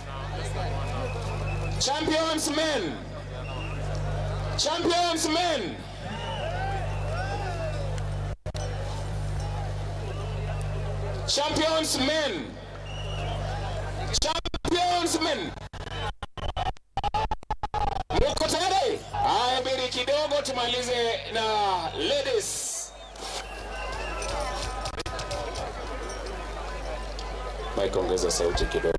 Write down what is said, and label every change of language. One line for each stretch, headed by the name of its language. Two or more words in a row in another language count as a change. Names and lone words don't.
English: Champions men. Champions men. Champions men. Champions men.
Swahili: Muko tayari? Haya, biri kidogo tumalize na ladies. Mike, ongeza sauti kidogo.